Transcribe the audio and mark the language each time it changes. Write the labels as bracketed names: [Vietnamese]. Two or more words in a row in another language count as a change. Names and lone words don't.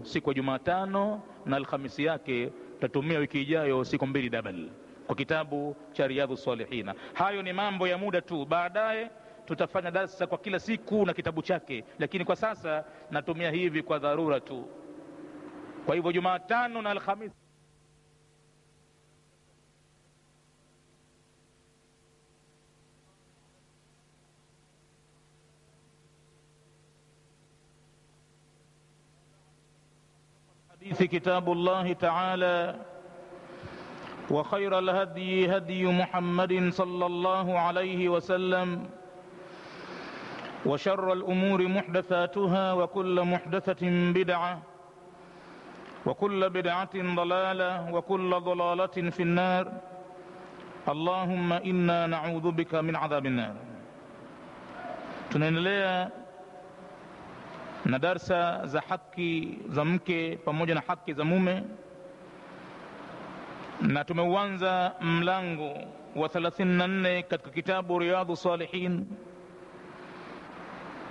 [Swahili] Siku ya Jumatano na Alhamisi yake tutatumia wiki ijayo siku 2 double kwa kitabu cha Riyadhus Salihin. Hayo ni mambo ya muda tu, baadaye tutafanya darasa kwa kila siku na kitabu chake, lakini kwa sasa natumia hivi kwa dharura tu. Kwa hivyo Jumatano na Alhamisi [Arabic] في كتاب الله تعالى، وخير الهدي هدي محمد صلى الله عليه وسلم، وشر الأمور محدثاتها، وكل محدثة بدعة، وكل بدعة ضلالة، وكل ضلالة في النار. اللهم إنا نعوذ بك من عذاب النار. [Swahili] tunaendelea na darsa za haki za mke pamoja na haki za mume, na tumeuanza mlango wa 34 katika kitabu Riyadhus Salihin.